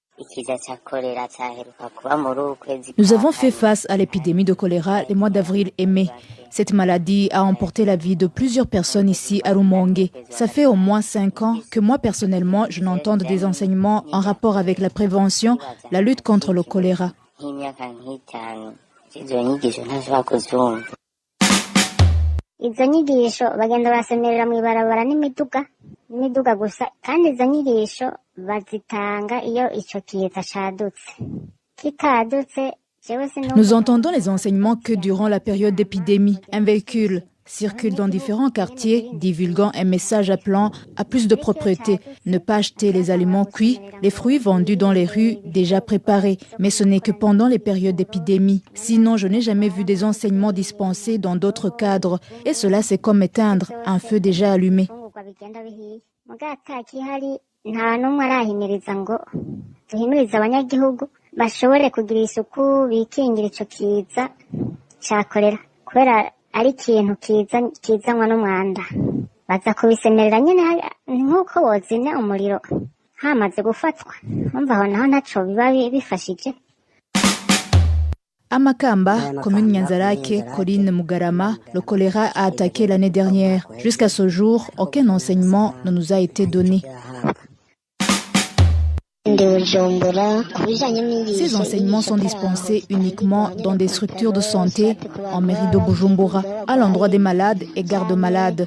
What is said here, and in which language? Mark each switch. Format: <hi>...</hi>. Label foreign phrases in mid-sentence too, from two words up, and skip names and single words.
<fr>Nous avons fait face à l'épidémie de choléra les mois d'avril et mai. Cette maladie a emporté la vie de plusieurs personnes ici à Rumonge. Ça fait au moins 5 ans que moi personnellement je n'entends des enseignements en rapport avec la prévention, la lutte contre le choléra.</fr> <rn>Izo nyigisho bagenda barasemerera mw'ibarabara n'imiduga gusa kandi izo nyigisho bazitanga iyo ico kiza cadutse kitadutse.</rn> <fr>Nous entendons les enseignements que durant la période d'épidémie, un véhicule circule dans différents quartiers divulguant un message appelant à plus de propreté, ne pas acheter les aliments cuits, les fruits vendus dans les rues déjà préparés. Mais ce n'est que pendant les périodes d'épidémie. Sinon, je n'ai jamais vu des enseignements dispensés dans d'autres cadres. Et cela, c'est comme éteindre un feu déjà allumé.</fr> <rn>Bashobore kugira isuku bikingira ico kiza ca kolera kubera ari ikintu kizanwa n'umwanda baza kubisemerera nyene nk'uko bozimya umuriro hamaze gufatwa umva aho naho ntaco biba bifashije.</rn> <fr>À Makamba, commune Nyanzarake, Colline Mugarama, le choléra a attaqué l'année dernière. Jusqu'à ce jour, aucun enseignement ne nous a été donné. Ces enseignements sont dispensés uniquement dans des structures de santé en mairie de Bujumbura, à l'endroit des malades et gardes-malades.</fr>